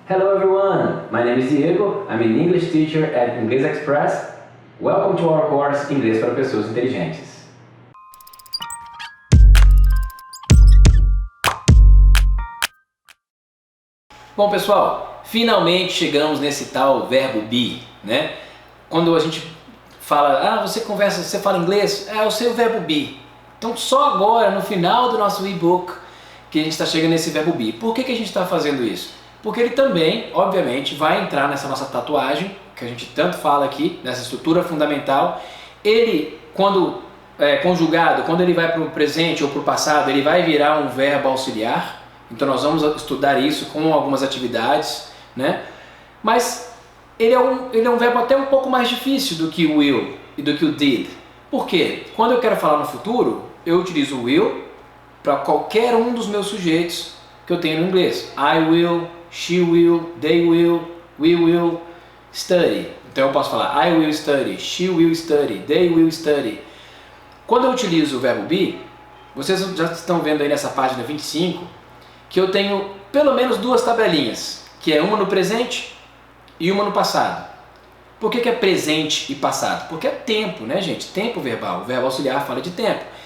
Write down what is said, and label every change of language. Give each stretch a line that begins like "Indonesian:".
English: Hello everyone, my name is Diego, I'm an English teacher at English Express. Welcome to our course Inglês para Pessoas Inteligentes.
Portuguese: Bom pessoal, finalmente chegamos nesse tal verbo be, né? Quando a gente fala, você fala inglês, eu sei o verbo be. Então só agora, no final do nosso e-book, que a gente está chegando nesse verbo be. Por que a gente está fazendo isso? Porque ele também, obviamente, vai entrar nessa nossa tatuagem, que a gente tanto fala aqui, nessa estrutura fundamental. Ele, quando conjugado, quando ele vai para o presente ou para o passado, ele vai virar um verbo auxiliar. Então nós vamos estudar isso com algumas atividades, né? Mas ele é um verbo até um pouco mais difícil do que o will e do que o did. Por quê? Quando eu quero falar no futuro, eu utilizo o will para qualquer um dos meus sujeitos que eu tenho no inglês.
English: I will, she will, they will, we will study.
Portuguese: Então eu posso falar
English: I will study, she will study,
Portuguese: they will study. Quando eu utilizo o verbo be, vocês já estão vendo aí nessa página 25 que eu tenho pelo menos duas tabelinhas, que é uma no presente e uma no passado. Por que é presente e passado? Porque é tempo, né, gente? Tempo verbal. O verbo auxiliar fala de tempo.